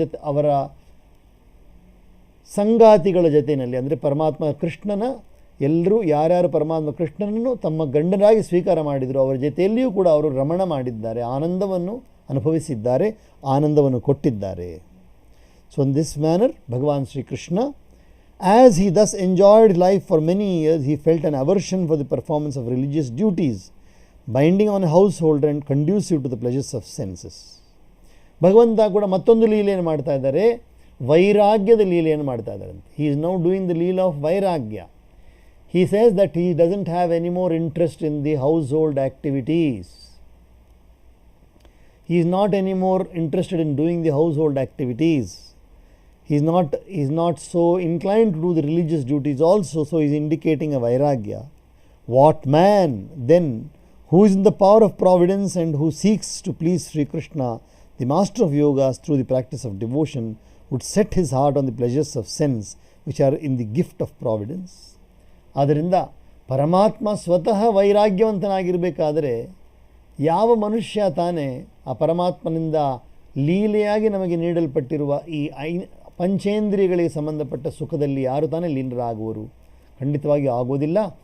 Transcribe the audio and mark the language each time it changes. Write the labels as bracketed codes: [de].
[kn] ಅವರ ಸಂಗಾತಿಗಳ ಜೊತೆಯಲ್ಲಿ, ಅಂದರೆ ಪರಮಾತ್ಮ ಕೃಷ್ಣನ ಎಲ್ಲರೂ ಯಾರ್ಯಾರು ಪರಮಾತ್ಮ ಕೃಷ್ಣನನ್ನು ತಮ್ಮ ಗಂಡನಾಗಿ ಸ್ವೀಕಾರ ಮಾಡಿದರು ಅವರ ಜೊತೆಯಲ್ಲಿಯೂ ಕೂಡ ಅವರು ರಮಣ ಮಾಡಿದ್ದಾರೆ, ಆನಂದವನ್ನು ಅನುಭವಿಸಿದ್ದಾರೆ, ಆನಂದವನ್ನು ಕೊಟ್ಟಿದ್ದಾರೆ. [en] So in this manner Bhagavan Shri Krishna, as he thus enjoyed life for many years, he felt an aversion for the performance of religious duties, binding on a householder and conducive to the pleasures of senses. [kn] ಭಗವಂತ ಕೂಡ ಮತ್ತೊಂದು ಲೀಲೆಯನ್ನು ಮಾಡ್ತಾ ಇದ್ದಾರೆ, ವೈರಾಗ್ಯದ ಲೀಲೆಯನ್ನು ಮಾಡ್ತಾ ಇದ್ದಾರೆ. [en] he is now doing the leela of vairagya. He says that he doesn't have any more interest in the household activities. He is not any more interested in doing the household activities. He is not so inclined to do the religious duties also, so he is indicating a vairagya. What man then, who is in the power of providence and who seeks to please Sri Krishna, the master of yogas, through the practice of devotion, would set his heart on the pleasures of sense which are in the gift of providence? [kn] ಆದ್ದರಿಂದ ಪರಮಾತ್ಮ ಸ್ವತಃ ವೈರಾಗ್ಯವಂತನಾಗಿರಬೇಕಾದರೆ ಯಾವ ಮನುಷ್ಯ ತಾನೇ ಆ ಪರಮಾತ್ಮನಿಂದ ಲೀಲೆಯಾಗಿ ನಮಗೆ ನೀಡಲ್ಪಟ್ಟಿರುವ ಈ ಪಂಚೇಂದ್ರಿಯಗಳಿಗೆ ಸಂಬಂಧಪಟ್ಟ ಸುಖದಲ್ಲಿ ಯಾರು ತಾನೇ ಲೀನರಾಗುವರು? ಖಂಡಿತವಾಗಿ ಆಗೋದಿಲ್ಲ.